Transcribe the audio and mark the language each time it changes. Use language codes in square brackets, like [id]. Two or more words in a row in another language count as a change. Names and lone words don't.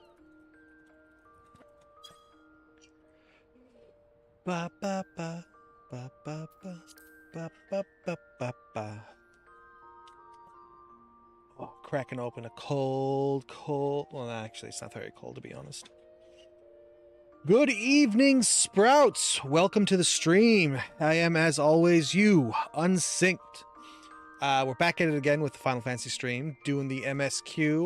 [en] Ba ba ba ba ba ba ba ba ba ba ba. Oh, cracking open a cold. Well, actually, it's not very cold to be honest. Good evening, Sprouts. Welcome to the stream. I am, as always, you, Unsynced. We're back at it again with the Final Fantasy stream, doing the MSQ.